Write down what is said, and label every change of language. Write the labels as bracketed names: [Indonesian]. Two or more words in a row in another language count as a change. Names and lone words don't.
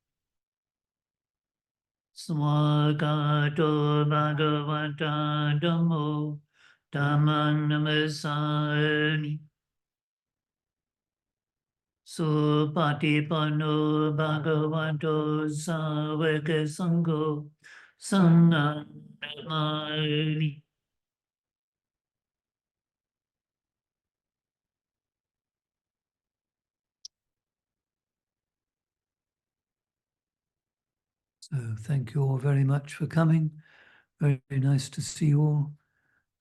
[Pali] Swagato Bhagavata Dhammo Dhammang Namasami Supatipanno Bhagavato Savaka Sangho Sangham Namami. [English] So thank you all very much for coming. Very nice to see you all.